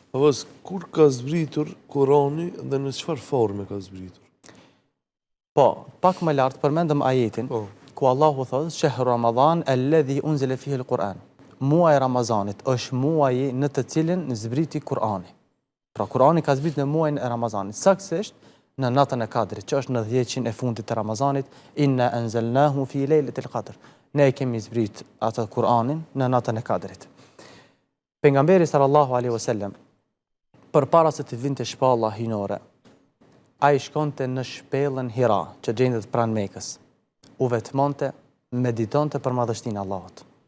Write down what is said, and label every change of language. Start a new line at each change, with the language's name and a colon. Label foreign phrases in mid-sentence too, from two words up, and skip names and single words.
Albanian: Avaz, kur ka zbritur Kurani dhe në çfarë forme ka zbritur? Po, pak më lartë përmendëm ajetin, ku Allahu thotë,
Arabic: "شهر رمضان الذي أنزل فيه القرآن."
Albanian: Muaji Ramazanit është muaji në të cilin zbriti Kurani. Pra Kurani ka zbritur në muajin e Ramazanit, saktësisht në natën e Kadrit, që është në 10 e fundit të Ramazanit,
Arabic: "إنا أنزلناه في ليلة القدر."
Albanian: Ne kemi zbrit atë Kur'anin në natën e Kadrit. Pejgamberi
Arabic: صلى الله عليه وسلم,
Albanian: përpara se të vinte shpalla hynore, ai shkonte në shpellën Hira, që gjendet pranë Mekës. U vetmonte, meditonte për madhështinë e Allahut.